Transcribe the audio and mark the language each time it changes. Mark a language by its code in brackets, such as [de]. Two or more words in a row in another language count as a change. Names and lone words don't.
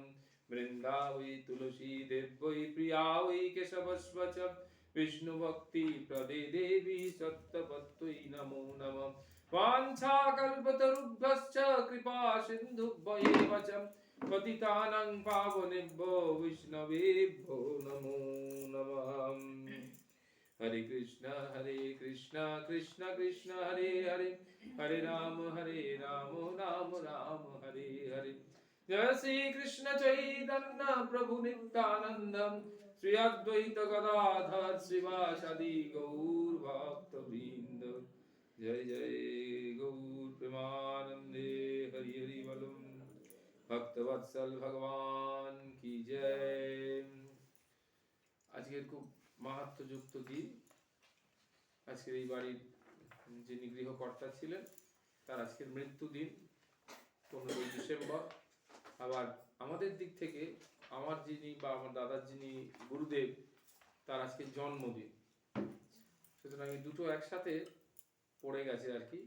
[sa] वृन्दावै तुलसी देव्यै प्रिया वै केशवस्व च, विष्णु भक्ति प्रदे देवी सत्तपत्यै नमो नमः। वाञ्छाकल्पतरुभ्यश्च कृपा सिन्धुभ्यैव च, पतितानां पावनेभ्यो वैष्णवेभ्यो नमो नमः। हरे कृष्ण कृष्ण कृष्ण हरे हरे, हरे राम राम राम हरे हरे। जय श्री कृष्ण चैतन्य प्रभु नित्यानंद, श्री अद्वैत गदाधर श्रीवासादि गौर भक्तवृंद। [hi] जय जय गौर प्रेमानंदे हरि हरि बोलो, भक्तवत्सल भगवान की जय। [bn] আজকের খুব মাহাত্ম্যযুক্ত দিন। আজকের এই বাড়ির যিনি গৃহকর্তা ছিলেন তার আজকের মৃত্যু দিন 15 ডিসেম্বর। আবার আমাদের দিক থেকে আমার যিনি বা আমার দাদার যিনি গুরুদেব তার আজকে জন্মদিন, সুতরাং এই দুটো একসাথে পড়ে গেছে আর কি।